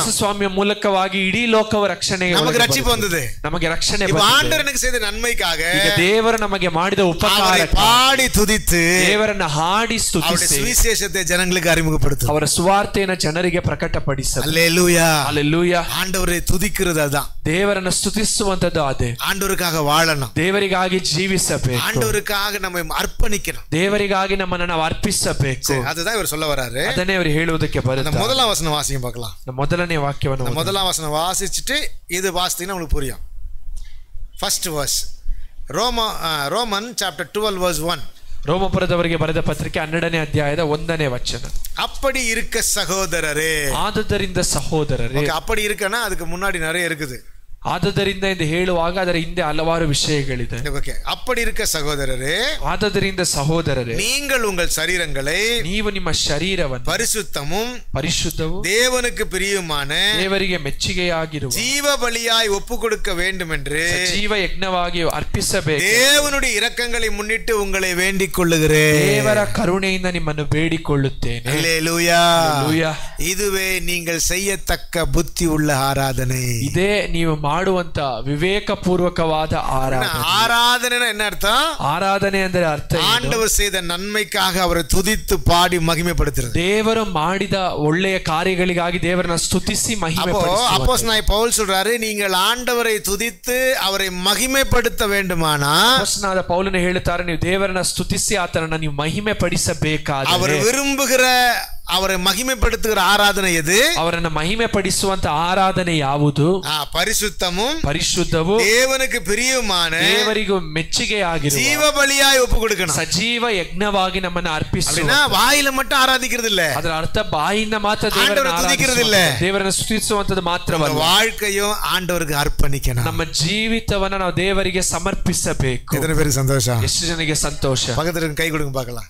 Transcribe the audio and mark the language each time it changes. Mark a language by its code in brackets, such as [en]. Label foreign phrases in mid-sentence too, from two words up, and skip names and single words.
[kn] ಯೇಸು ಸ್ವಾಮಿಯ ಮೂಲಕವಾಗಿ ಇಡೀ ಲೋಕವ ರಕ್ಷಣೆಗೆ [ta] நமக்கு ரட்சிப்பு வந்தது. [kn] ನಮಗೆ ರಕ್ಷಣೆ [ta] இப்போ [kn] ಬಂದಿದೆ. [ta] ஆண்டவர் எனக்கு செய்த நன்மைக்காக [kn] ಈಗ ದೇವರು ನಮಗೆ ಮಾಡಿದ ಉಪಕಾರಕ್ಕೆ [ta] பாடி துதித்து [kn] ದೇವರನ್ನ ಹಾಡಿ ಸ್ತುತಿಸಿ [ta] சுவிசேஷத்தை ஜனங்களுக்கு அறிமுகப்படுத்து. [kn] ಅವರ ಸುವಾರ್ತೆಯನ್ನು ಜನರಿಗೆ ಪ್ರಕಟಪಡಿಸು. [ta] அல்லேலூயா. [kn] ಹಲ್ಲೆಲೂಯಾ. [ta] ஆண்டவரை துதிக்கிறது அதான். [kn] ದೇವರನ್ನ ಸ್ತುತಿಸುವಂತದ್ದು ಅದೇ. [ta] ஆண்டவருக்காக வாழணும். [kn] ದೇವರಿಗಾಗಿ ಜೀವಿಸಬೇಕು. [ta] ஆண்டவருக்காக நம்ம அர்ப்பணிக்கணும். [kn] ದೇವರಿಗಾಗಿ ನಮ್ಮನ್ನು ನಾವು ಅರ್ಪಿಸಬೇಕು. [ta] அதுதான் இவர் சொல்ல வராரு. [kn] ಅದನ್ನೇ ಅವರು ಹೇಳುವುದಕ್ಕೆ ಬರುತ್ತಾರೆ. [ta] முதலாம் வசனம் வாசிங்க பார்க்கலாம். [kn] ಮೊದಲನೇ ವಾಕ್ಯವನ್ನು [ta] முதலாம் வசனம் வாசிச்சுட்டு இது வாசித்தீங்கன்னா உங்களுக்கு புரியும். [en] first verse Roman chapter 12 verse 1. [kn] ರೋಮಪುರದವರಿಗೆ ಬರೆದ ಪತ್ರಿಕೆ 12ನೇ ಅಧ್ಯಾಯದ 1ನೇ ವಚನ. [ta] அப்படி இருக்க சகோதரரே. [kn] ಆದುದರಿಂದ ಸಹೋದರರೇ. [ta] அப்படி இருக்கனா அதுக்கு முன்னாடி நிறைய இருக்குது. [kn] ಆದುದರಿಂದ ಎಂದು ಹೇಳುವಾಗ ಅದರ ಹಿಂದೆ ಹಲವಾರು ವಿಷಯಗಳಿದೆ. [ta] அப்படி இருக்க சகோதரரே. [kn] ಆದುದರಿಂದ ಸಹೋದರರೇ, [ta] நீங்கள் உங்கள் சரீரங்களை [kn] ನೀವು ನಿಮ್ಮ ಶರೀರವನ್ನು [ta] பரிசுத்தமும் [kn] ಪರಿಶುದ್ಧವೂ [ta] தேவனுக்கு பிரியமான [kn] ದೇವರಿಗೆ ಮೆಚ್ಚುಗೆಯಾಗಿರುವ [ta] ஜீவ பலியாய் ஒப்புக்கொடுக்க வேண்டும் என்று [kn] ಜೀವ ಯಜ್ಞವಾಗಿ ಅರ್ಪಿಸಬೇಕು. [ta] தேவனுடைய இரக்கங்களை முன்னிட்டு உங்களை வேண்டிக் கொள்ளுகிறேன். [kn] ದೇವರ ಕರುಣೆಯಿಂದ ನಿಮ್ಮನ್ನು ಬೇಡಿಕೊಳ್ಳುತ್ತೇನೆ. [ta] அல்லேலூயா. [kn] ಹಲ್ಲೆಲೂಯಾ. [ta] இதுவே நீங்கள் செய்யத்தக்க புத்தி உள்ள ஆராதனை. [kn] ಇದೇ ನೀವು ಮಾಡುವಂತ ವಿವೇಕ ಪೂರ್ವಕವಾದ ಆರಾಧನೆ. [ta] ಆರಾಧನೆ என்ன அர்த்தம்? [kn] ಆರಾಧನೆ ಅಂದರೆ ಅರ್ಥ [ta] ஆண்டவர் செய்த நன்மைக்காக அவரை துதித்து பாடி மகிமைப்படுத்துறது. [kn] ದೇವರು ಮಾಡಿದ ಒಳ್ಳೆಯ ಕಾರ್ಯಗಳಿಗಾಗಿ ದೇವರನ್ನ ಸ್ತುತಿಸಿ ಮಹಿಮೆ ಪಡಿಸುವುದು. [ta] அப்போஸ்தலனாகிய பவுல் சொல்றாரு, நீங்கள் ஆண்டவரை துதித்து அவரை மகிமைப்படுத்த வேண்டுமானால் [kn] அப்போஸ்தலನಾದ ಪೌಲನು ಹೇಳುತ್ತಾರೆ, ನೀವು ದೇವರನ್ನ ಸ್ತುತಿಸಿ ಆತನನ್ನ ನೀವು ಮಹಿಮೆ ಪಡಿಸಬೇಕಾದರೆ [ta] அவர் விரும்புகிற அவரை மகிமைப்படுத்துகிற ஆராதனை எது? [kn] ಅವರನ್ನ ಮಹಿಮೆ ಪಡಿಸುವಂತ ಆರಾಧನೆ ಯಾವುದು? [ta] பரிசுத்தமும் [kn] ಪರಿಶುದ್ಧವೂ [ta] தேவனுக்கு பிரியமான [kn] ದೇವರಿಗೂ ಮೆಚ್ಚುಗೆಯಾಗಿರುವ [ta] ஜீவ பலியாய் ஒப்பு கொடுக்கணும். [kn] ಸಜೀವ ಯಜ್ಞವಾಗಿ ನಮ್ಮನ್ನು ಅರ್ಪಿಸುವ. [ta] வாயில மட்டும் ஆராதிக்கிறது இல்ல. [kn] ಅದರ ಅರ್ಥ ಬಾಯಿಂದ ಮಾತ್ರ ದೇವರನ್ನು [ta] துதிக்கிறது இல்ல. [kn] ದೇವರನ್ನು ಸ್ತುತಿಸುವಂತದ್ದು ಮಾತ್ರವಲ್ಲ, [ta] வாழ்க்கையும் ಆண்டವರಿಗೆ ಅರ್ಪಣಿக்கணும். [kn] ನಮ್ಮ ಜೀವಿತವನ್ನ ನಾವು ದೇವರಿಗೆ ಸಮರ್ಪಿಸಬೇಕು. [ta] ಎத்தனை பேருக்கு சந்தோஷம்? [kn] ಎಷ್ಟು ಜನಕ್ಕೆ ಸಂತೋಷ? [ta] பக்கத்துல கை கொடுங்க பார்க்கலாம்.